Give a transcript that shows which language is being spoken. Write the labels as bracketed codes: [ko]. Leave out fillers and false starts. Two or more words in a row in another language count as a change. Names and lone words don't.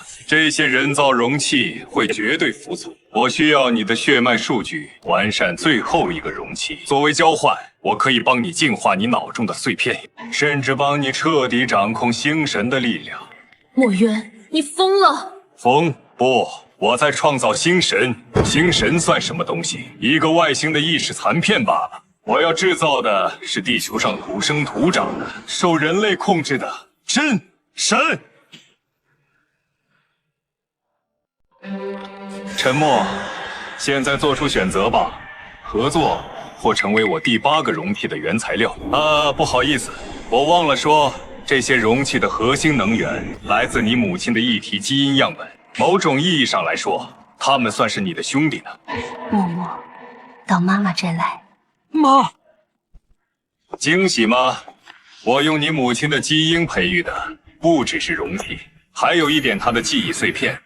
[zh] 這些人造容器會絕對服从。我需要你的血脈數據，完善最後一個容器。作為交換，我可以幫你淨化你腦中的碎片，甚至幫你徹底掌控星神的力量。墨淵，你瘋了！瘋？不，我在創造星神。星神算什麼東西？一個外星的意識殘片罷了。我要制造的是地球上土生土長的、受人類控制的真神。沉默，现在做出選擇吧，合作或成為我第8個容器的原材料。不好意思，我忘了說，這些容器的核心能源來自你母親的異體基因樣本。某種意義上來說，他們算是你的兄弟呢。默默，到媽媽這來。媽，驚喜嗎？我用你母親的基因培育的，不只是容器，還有一點她的記憶碎片。